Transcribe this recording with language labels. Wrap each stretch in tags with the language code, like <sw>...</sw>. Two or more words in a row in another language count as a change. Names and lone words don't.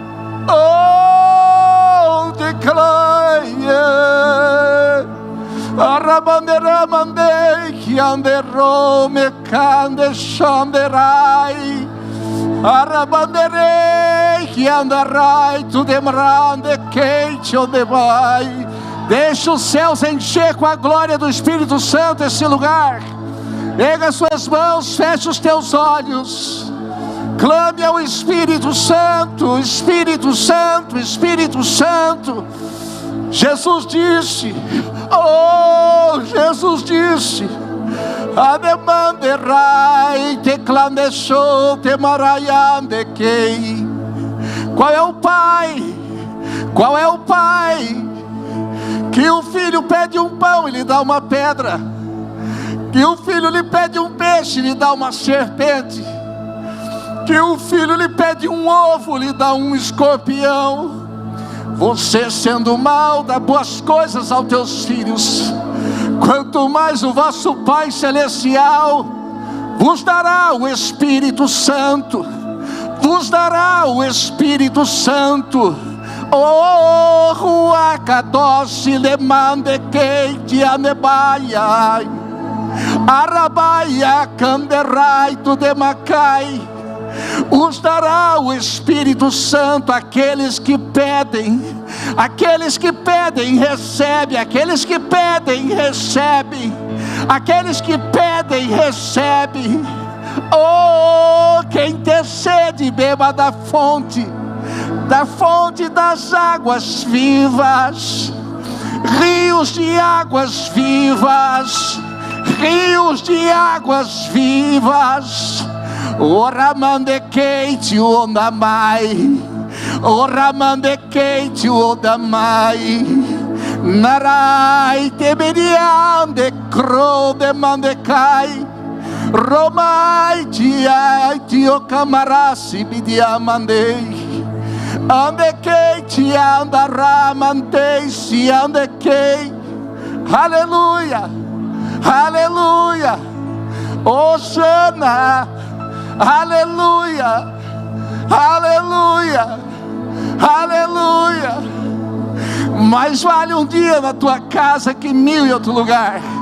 <pt>Oh, declai. Arabande Ramande Kiande Rome Kande Shanderai. Arabanderei que andarai, tu demorande quente onde vai. Deixa os céus encher com a glória do Espírito Santo esse lugar. Erga as suas mãos, feche os teus olhos. Clame ao Espírito Santo, Espírito Santo, Espírito Santo. Jesus disse, oh, Jesus disse: Ademanderai te clandechou te maraiandekei. Qual é o pai? Qual é o pai que o filho pede um pão e lhe dá uma pedra? Que o filho lhe pede um peixe e lhe dá uma serpente? Que o filho lhe pede um ovo e lhe dá um escorpião? Você, sendo mau, dá boas coisas aos teus filhos. Quanto mais o vosso Pai Celestial vos dará o Espírito Santo, vos dará o Espírito Santo. Oh, Ruacadoce lemande queite anebaia, Arabaia canderai tu demacai. Os dará o Espírito Santo àqueles que pedem. Aqueles que pedem, recebe. Aqueles que pedem, recebe. Aqueles que pedem, recebe. Oh, quem tem sede, beba da fonte das águas vivas. Rios de águas vivas. Rios de águas vivas. Ora mandequeite o ondamai, ora mandequeite o ondamai, narai teberiande cro de mandecai, romai tiai tio camarasi bidiamandei, andequeite andará mantei se andequei, aleluia, aleluia, Osana. Aleluia, aleluia, aleluia. Mais vale um dia na tua casa que 1000 em outro lugar.</pt>